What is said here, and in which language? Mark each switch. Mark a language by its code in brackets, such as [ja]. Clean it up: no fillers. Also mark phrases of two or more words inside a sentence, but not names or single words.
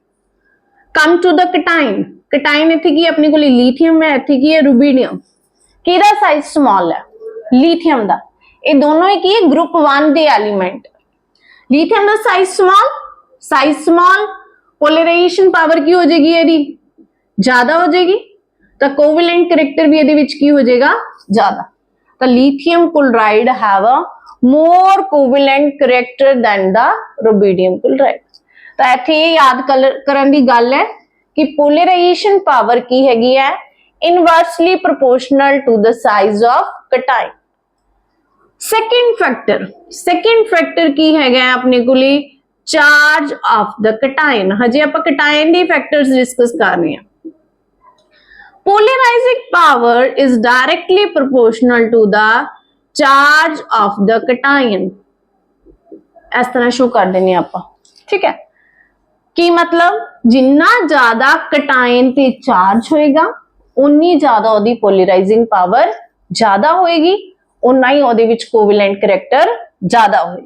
[en] come to the cation [pa] ਕਟਾਇਨ ਇੱਥੇ ਕੀ ਆਪਣੇ ਕੋਲ ਲਿਥੀਅਮ ਹੈ ਇੱਥੇ ਕੀ ਹੈ ਰੂਬੀਡੀਅਮ ਕਿਹਦਾ ਸਾਈਜ਼ ਸਮਾਲ ਹੈ लिथियम ਦਾ ਇਹ ਦੋਨੋਂ ਹੀ ਕੀ ਹੈ ਗਰੁੱਪ 1 ਦੇ ਐਲੀਮੈਂਟ। ਲਿਥੀਅਮ ਦਾ ਸਾਈਜ਼ ਸਮਾਲ [en] polarization power [pa] ਕੀ ਹੋ ਜਾਏਗੀ ਇਹਦੀ ਜ਼ਿਆਦਾ ਹੋ ਜਾਏਗੀ ਤਾਂ [en] covalent character [pa] ਵੀ ਇਹਦੇ ਵਿੱਚ ਕੀ ਹੋ ਜਾਏਗਾ ਜ਼ਿਆਦਾ। [en] ਤਾਂ lithium chloride have a more covalent character than the rubidium chloride। [pa] ਤਾਂ ਇੱਥੇ ਇਹ ਯਾਦ ਕਰਨ ਦੀ ਗੱਲ ਹੈ ਕਿ [en] polarization power [pa] ਕੀ ਹੈਗੀ ਹੈ [en] inversely proportional to the size of cation। second factor [pa] ਕੀ ਹੈਗਾ ਆਪਣੇ ਕੋਲੇ [en] charge of the cation। [pa] ਹਜੇ ਆਪਾਂ cation ਦੇ [en] factors discuss [pa] ਕਰ ਰਹੇ ਹਾਂ। [en] polarizing power is directly proportional to the charge of the cation। [pa] ਇਸ ਤਰ੍ਹਾਂ ਸ਼ੋ ਕਰ ਦੇਣੇ ਆਪਾਂ ਠੀਕ ਹੈ। ਕੀ ਮਤਲਬ ਜਿੰਨਾ ਜ਼ਿਆਦਾ cation ਤੇ ਚਾਰਜ ਹੋਏਗਾ ਉਨੀ ਜ਼ਿਆਦਾ ਉਹਦੀ [en] polarizing power [pa] ਜ਼ਿਆਦਾ ਹੋਏਗੀ ਉਨਾ ਹੀ ਉਹਦੇ ਵਿੱਚ [en] covalent character [pa] ਜ਼ਿਆਦਾ ਹੋਏਗਾ।